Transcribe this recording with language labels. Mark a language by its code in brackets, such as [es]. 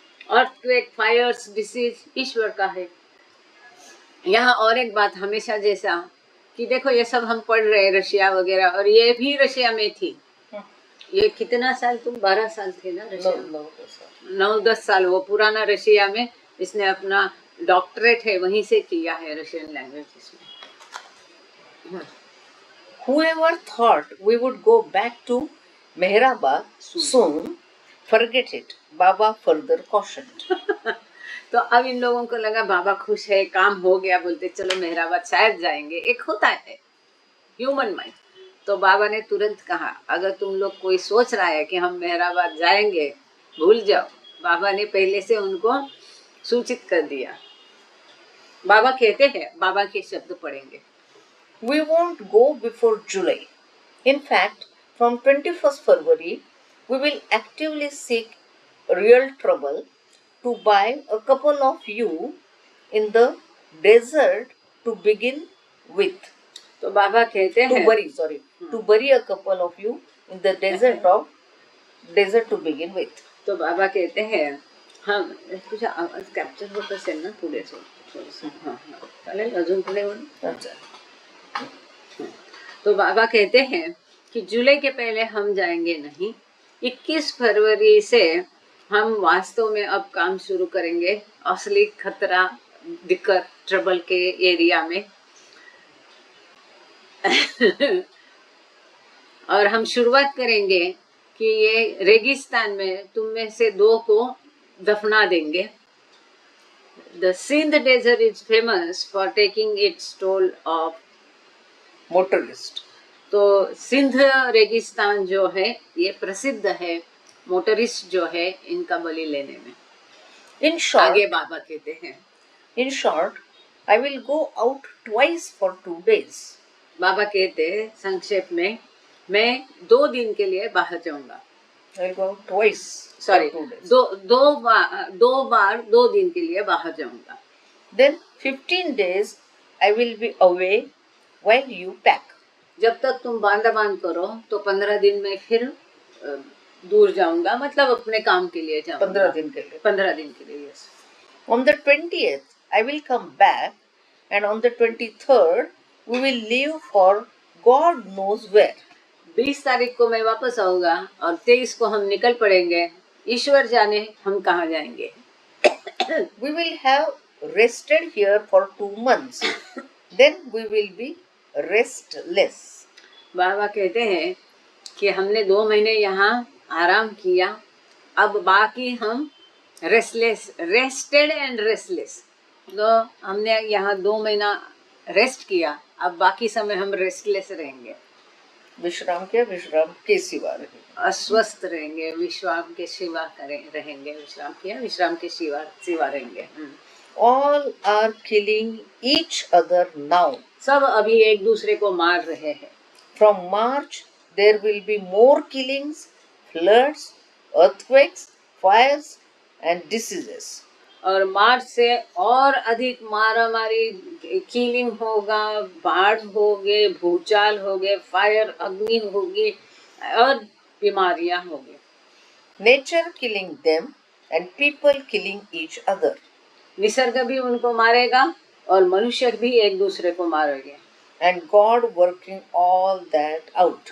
[hi] Earthquake, Fyers, disease ईश्वर का है। यहाँ और एक बात हमेशा जैसा कि देखो ये सब हम पढ़ रहे हैं रशिया वगैरह, और ये भी रशिया में थी। ये कितना साल, तुम 12 साल थे ना रशिया? 9-10 साल वो पुराना रशिया में इसने अपना डॉक्टरेट है वहीं से किया है, रशियन लैंग्वेज में। [en] Whoever thought we would go back to Mehrabad soon, forget it, Baba further cautioned. [hi] तो अब इन लोगों को लगा बाबा खुश है, काम हो गया, बोलते चलो मेहराबाद शायद जाएंगे। एक होता है ह्यूमन माइंड। तो बाबा ने तुरंत कहा अगर तुम लोग कोई सोच रहा है कि हम मेहराबाद जाएंगे, भूल जाओ। बाबा ने पहले से उनको सूचित कर दिया। बाबा कहते हैं, बाबा के शब्द पढ़ेंगे, [en] We won't go before July. In fact, from 21st February, we will actively seek real trouble to buy a couple of you in the desert to begin with. [hi] तो बाबा कहते हैं [en] To bury a couple of you in the desert to begin with. [hi] तो बाबा कहते हैं [mr] हम तुझे आवाज कॅप्चर होत असेल ना पुढे थोडंसं, हाँ चालेल अजून पुढे [hi] अच्छा. तो बाबा कहते हैं कि जुलाई के पहले हम जाएंगे नहीं। 21 फरवरी से हम वास्तव में अब काम शुरू करेंगे असली खतरा, दिक्कत, ट्रबल के एरिया में। और हम शुरुआत करेंगे कि ये रेगिस्तान में तुम में से 2 को दफना देंगे। [en] The Sindh desert is famous for taking its toll of motorist. [hi] तो सिंध रेगिस्तान जो है ये प्रसिद्ध है मोटरिस्ट जो है इनका बलि लेने में। [en] In short, [hi] आगे बाबा कहते हैं, [en] in short, I will go out twice for 2 days. [hi] बाबा कहते हैं संक्षेप में मैं 2 दिन के लिए बाहर जाऊंगा। [en] I will go out twice. Sorry, for 2 days. [hi] दो बार 2 दिन के लिए बाहर जाऊंगा। [en] Then 15 days I will be away while you pack. [hi] जब तक तुम बांधा बांध करो तो 15 दिन में फिर दूर जाऊंगा, मतलब अपने काम के लिए जाऊंगा। 15 दिन के लिए। 15 दिन के लिए, yes. [en] On the 20th I will come back, and on the 23rd we will leave for God knows where. [hi] 20 तारीख को मैं वापस आऊंगा और 23 को हम निकल पड़ेंगे, ईश्वर जाने हम कहाँ जाएंगे। [en] We will have rested here for 2 months. Then we will be restless. [hi] बाबा कहते हैं कि हमने 2 महीने यहाँ आराम किया, अब बाकी हम [en] Rested and restless. [hi] तो हमने यहाँ 2 महीना रेस्ट किया, अब बाकी समय हम रेस्टलेस रहेंगे। विश्राम किया, विश्राम के सिवा रहेंगे। अस्वस्थ रहेंगे, विश्राम के सिवा रहेंगे। विश्राम किया, विश्राम के सिवा रहेंगे। [en] All are killing each other now. [hi] सब अभी एक दूसरे को मार रहे हैं। [en] From March there will be more killings, floods, earthquakes, fires and diseases. [hi] और मार्च से और अधिक मारामारी, किलिंग होगा, बाढ़ होगे, भूचाल होगे, फायर अग्नि होगी और बीमारियां होगी। [en] Nature killing them and people killing each other. [hi] Nisarga भी उनको मारेगा और मनुष्य भी एक दूसरे को मारेंगे। [en] and God working all that out.